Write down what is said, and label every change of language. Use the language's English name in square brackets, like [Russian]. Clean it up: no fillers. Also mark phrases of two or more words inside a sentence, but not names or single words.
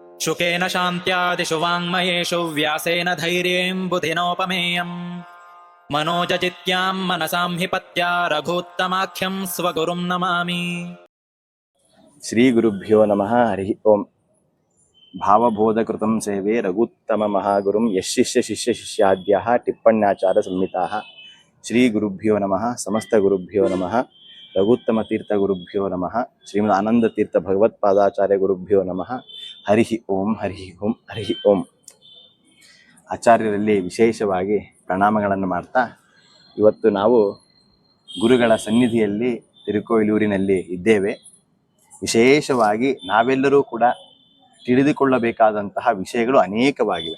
[Sanskrit] शुकेन शान्त्यादिषु वाङ्मयेषु व्यासेन धैर्यें बुधिनोपमेयम् मनोजजित्यां मनसां हि पत्या रघूत्तमाख्यं स्वगुरुं नमामि। ಶ್ರೀ ಗುರುಭ್ಯೋ ನಮಃ. ಹರಿ ಓಂ. ಭಾವಬೋಧಕೃತಂ ಸೇವೆ ರಘುತ್ತಮ ಮಹಾಗುರುಂ ಯಶಿಷ್ಯ ಶಿಷ್ಯ ಶಿಷ್ಯಾದ್ಯಃ ಟಿಪ್ಪಣ್ಯಾಚಾರ ಸಂಹಿತಾಃ. ಶ್ರೀ ಗುರುಭ್ಯೋ ನಮಃ. ಸಮಸ್ತ ಗುರುಭ್ಯೋ ನಮಃ. ರಘುತ್ತಮ ತೀರ್ಥ ಗುರುಭ್ಯೋ ನಮಃ. ಶ್ರೀಮದ್ ಆನಂದ ತೀರ್ಥ ಭಗವತ್ಪಾದಾಚಾರ್ಯ ಗುರುಭ್ಯೋ ನಮಃ. ಹರಿ ಓಂ. ಹರಿ ಓಂ. ಹರಿ ಓಂ. [Kannada] ಆಚಾರ್ಯರಲ್ಲಿ ವಿಶೇಷವಾಗಿ ಪ್ರಣಾಮಗಳನ್ನು ಮಾಡ್ತಾ ಇವತ್ತು ನಾವು ಗುರುಗಳ ಸನ್ನಿಧಿಯಲ್ಲಿ ತಿರುಕೋಯಿಲೂರಿನಲ್ಲಿ ಇದ್ದೇವೆ. ವಿಶೇಷವಾಗಿ ನಾವೆಲ್ಲರೂ ಕೂಡ ತಿಳಿದುಕೊಳ್ಳಬೇಕಾದಂತಹ ವಿಷಯಗಳು ಅನೇಕವಾಗಿವೆ.